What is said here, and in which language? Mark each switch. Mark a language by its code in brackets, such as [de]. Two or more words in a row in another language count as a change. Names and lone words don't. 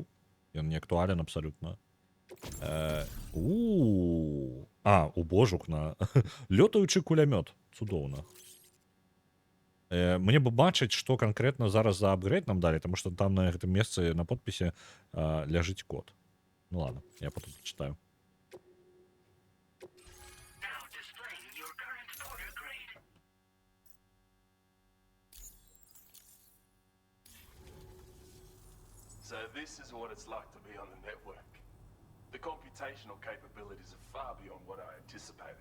[be] Ён не актуален абсалютна. Убожук на лётаючы кулямёт. Цудоўна. Мне бы бачыць, што канкрэтна зараз за апгрейд нам далі, таму што там на гэтым месцы на подпісе ляжыць код. [ru] Ну ладно, я потым читаю. [en] Now displaying your current order grade. So this is what it's like to be on the network. The computational capabilities are far beyond what I anticipated.